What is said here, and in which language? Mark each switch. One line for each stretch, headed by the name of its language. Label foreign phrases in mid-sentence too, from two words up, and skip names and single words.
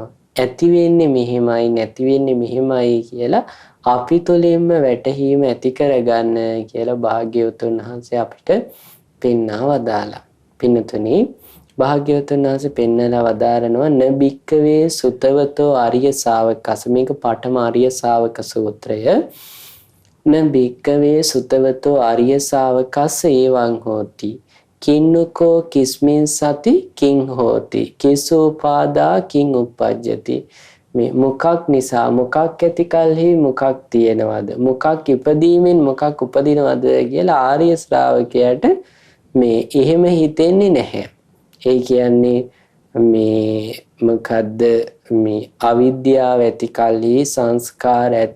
Sinhala: ඇති වෙන්නේ මෙහෙමයි, නැති වෙන්නේ මෙහෙමයි කියලා අපි තුළින්ම වැටහීම ඇති කරගන්න කියලා භාග්‍යවතුන් වහන්සේ අපිට පෙන්වා වදාලා. පින්නතුනි, භාග්‍යවතුන් වහන්සේ පෙන්වලා වදාරනවා
Pali: න බික්කවේ සුතවතෝ ආර්ය ශාවකස.
Sinhala: මේක පඨම ආර්ය ශාවක සූත්‍රය.
Pali: න බික්කවේ සුතවතෝ ආර්ය ශාවකස්ස එවං හෝති. කින්නකෝ කිස්මින් සති කිං හෝති. කිසෝපාදා කිං උප්පජ්ජති.
Sinhala: මේ මොකක් නිසා, මොකක් ඇති කල්හි මොකක් තියෙනවද, මොකක් ඉපදීමෙන් මොකක් උපදිනවද කියලා ආර්ය ශ්‍රාවකයාට මේ එහෙම හිතෙන්නේ නැහැ. ඒ කියන්නේ මේ මොකද්ද, මේ අවිද්‍යාව ඇති කල්හි සංස්කාර ඇත.